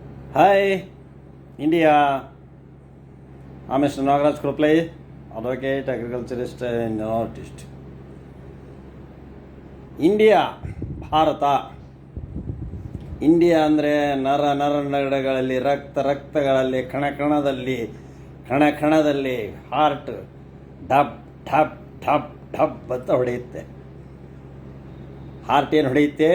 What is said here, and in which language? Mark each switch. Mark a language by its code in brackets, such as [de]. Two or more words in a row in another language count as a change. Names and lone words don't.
[en] Hi, India. I'm Mr. Nagaraj Kroplay, advocate, agriculturist, and artist. [kn] ಇಂಡಿಯಾ ಭಾರತ. ಇಂಡಿಯಾ ಅಂದರೆ ನರ ನರಗಳಲ್ಲಿ, ರಕ್ತಗಳಲ್ಲಿ, ಕಣಕಣದಲ್ಲಿ ಹಾರ್ಟ್ ಢಪ್ ಢಪ್ ಢಪ್ ಢಪ್ ಅಂತ ಹೊಡೆಯುತ್ತೆ. ಹಾರ್ಟ್ ಏನು ಹೊಡೆಯುತ್ತೆ?